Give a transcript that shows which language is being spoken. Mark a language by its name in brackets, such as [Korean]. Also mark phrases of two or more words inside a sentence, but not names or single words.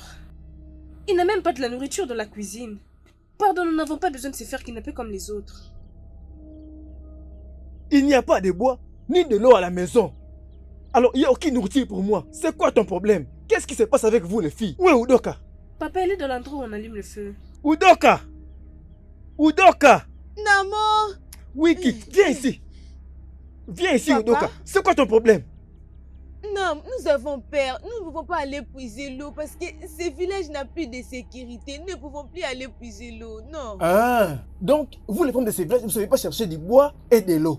[French] Il n'a même pas de la nourriture dans la cuisine. Pardon, nous n'avons pas besoin de se faire kidnapper comme les autres. Il n'y a pas de bois, ni de l'eau à la maison. Alors, il n'y a aucune nourriture pour moi. C'est quoi ton problème? Qu'est-ce qui se passe avec vous, les filles? Où est Udoka? Papa, elle est dans l'endroit où on allume le feu. Udoka! Udoka! Namo! Wiki, viens ici! Viens ici, Papa? Udoka! C'est quoi ton problème? Non, nous avons peur. Nous ne pouvons pas aller puiser l'eau parce que ce village n'a plus de sécurité. Nous ne pouvons plus aller puiser l'eau, non. Ah! Donc, vous les femmes de ces villages, vous ne savez pas chercher du bois et de l'eau.